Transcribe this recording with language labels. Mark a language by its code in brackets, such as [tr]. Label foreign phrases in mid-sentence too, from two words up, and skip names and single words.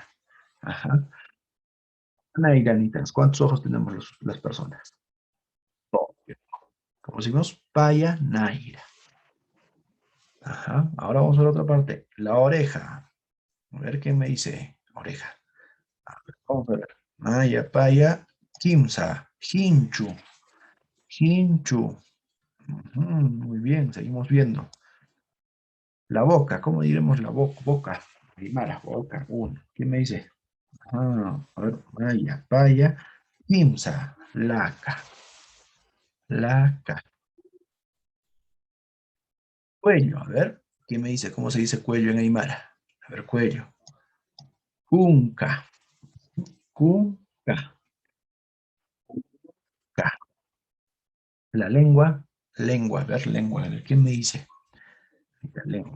[es] Ajá. Nairanitas. ¿Cuántos ojos tenemos las personas? Dos. Como decimos, [ay] paya, Naira. [es] Ajá. Ahora vamos a la otra parte. La oreja. A ver qué me dice. Oreja. A ver, vamos a ver. [ay] Maya, paya, Kimsa, Hinchu. [es] Hinchu. Ujú, muy bien, seguimos viendo. La boca, ¿cómo diremos la boca? Boca. Primera, boca. Uno. ¿Quién me dice? A ver, [ay] Maya, paya, Kimsa, laca. [es] Laca. Cuello, a ver. ¿Quién me dice cómo se dice cuello en Aymara? A ver, cuello. [ay] Cunca. Cunca. [es] Ca. La lengua. Lengua, a ver, lengua. A ver, ¿quién me dice? La lengua.